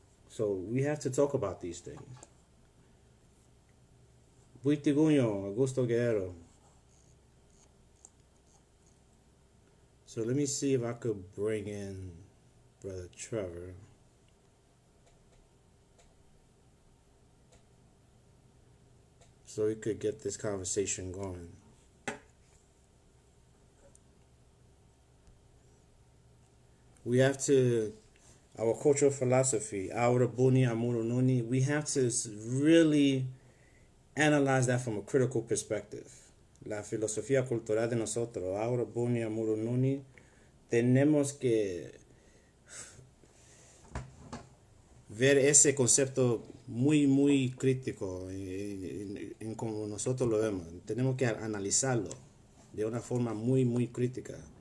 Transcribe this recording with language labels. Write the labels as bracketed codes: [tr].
[en] So we have to talk about these things. Buitiguño, Augusto Guerrero. So let me see if I could bring in Brother Trevor. So we could get this conversation going. We have to, our cultural philosophy, Aura Buni Amuru Nuni, we have to really analyze that from a critical perspective. [es] La filosofía cultural de nosotros, Aura Buni Amuru Nuni, tenemos que ver ese concepto muy crítico en como nosotros lo vemos. Tenemos que analizarlo de una forma muy crítica.